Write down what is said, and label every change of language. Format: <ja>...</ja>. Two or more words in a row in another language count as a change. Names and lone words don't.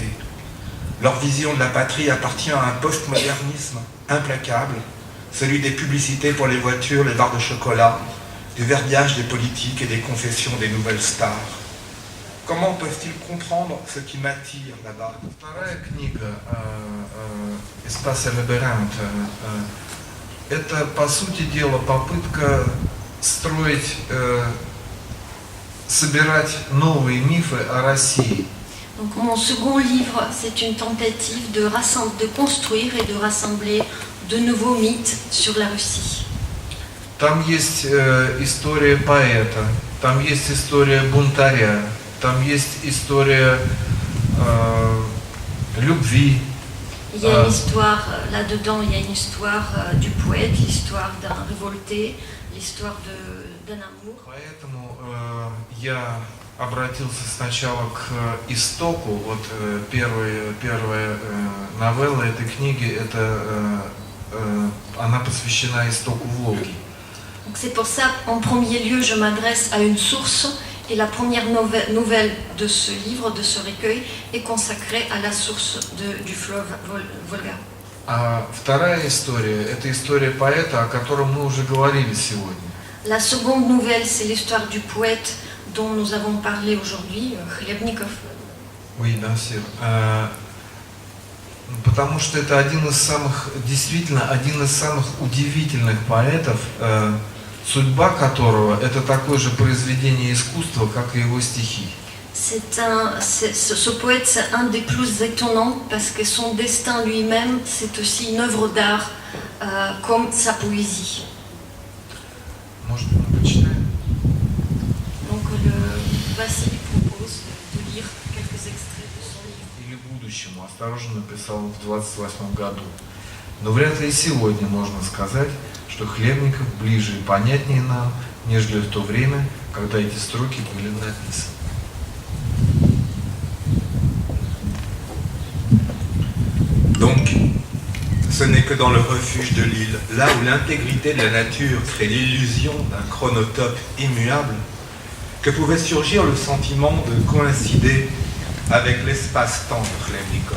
<fr>Leur vision de la patrie appartient à un postmodernisme implacable, celui des publicités pour les voitures, les barres de chocolat, du verbiage des politiques et des confessions des nouvelles stars. Comment peuvent-ils comprendre ce qui m'attire là-bas?</fr> <ru>Вторая книга «Espace et Labyrinthe» это, по сути дела, попытка строить, собирать новые мифы о России.</ru> <fr>Donc mon second livre, c'est une tentative de construire et de rassembler de nouveaux mythes sur la Russie.</fr> <ru>Там есть история поэта, там есть история бунтаря, там есть история любви.</ru> <fr>Il y a une histoire, là-dedans, il y a une histoire du poète, l'histoire d'un révolté, l'histoire d'un amour.</fr> <ru>Поэтому я обратился сначала к истоку. Вот первая новелла этой книги, она посвящена истоку Волги.</ru> <fr>Donc c'est pour ça, en premier lieu, je m'adresse à une source, et la première nouvelle de ce livre, de ce recueil, est consacrée à la source du fleuve Volga.</fr> <ru>А вторая история – это история поэта, о котором мы уже говорили сегодня.</ru> <fr>La seconde nouvelle, c'est l'histoire du poète dont nous avons parlé aujourd'hui, Khlebnikov. Oui, bien sûr.</fr> <ru>Потому что это действительно один из самых удивительных поэтов, судьба которого – это такое же произведение искусства, как и его стихи.</ru> <fr>Ce poète, c'est un des plus étonnants parce que son destin lui-même, c'est aussi une œuvre d'art, comme sa poésie.</fr> <ru>Может, мы почитаем?</ru> <fr>Donc Vassili propose de lire quelques extraits de son livre.</fr> <ru>Или будущему. Осторожно написал в 28 году. Но вряд ли и сегодня можно сказать, что Хлебников ближе и понятнее нам, нежели в то время, когда эти строки были написаны.</ru> <fr>Donc, ce n'est que dans le refuge de l'île, là où l'intégrité de la nature crée l'illusion d'un chronotope immuable, que pouvait surgir le sentiment de coïncider avec l'espace-temps de Khlebnikov.</fr>